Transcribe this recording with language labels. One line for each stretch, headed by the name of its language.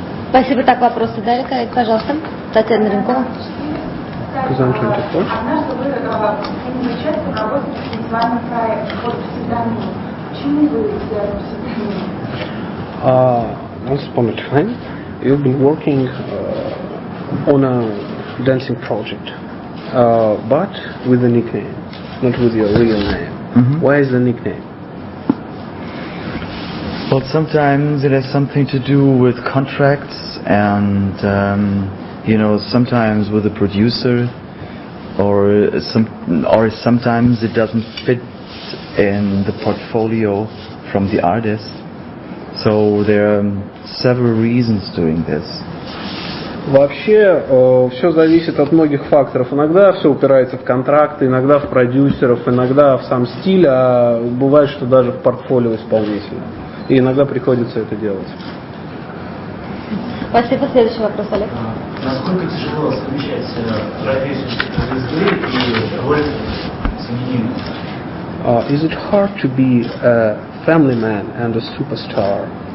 Russian: Спасибо. Так, вопросы дали, пожалуйста. Татьяна Ренкова. Kazan 24. Однажды вы приняли участие в работе в фестивальном проекте под псевдонимом. Почему вы взяли псевдоним?
English: Once upon a time, you've been working on a dancing project, but with a nickname, not with your real name. Mm-hmm. Why is the nickname? Well, sometimes it has something to do with contracts and, you know, sometimes with the producer, or sometimes it doesn't fit in the portfolio from the artist. So there are several reasons doing this.
Russian: Вообще, все зависит от многих факторов. Иногда все упирается в контракты, иногда в продюсеров, иногда в сам стиль, а бывает, что даже в портфолио исполнителя. И иногда приходится это делать. Спасибо. Следующий вопрос, Олег. Насколько тяжело совмещать профессию звезды и роль семьянина?
English: Is it hard to be a family man and a superstar?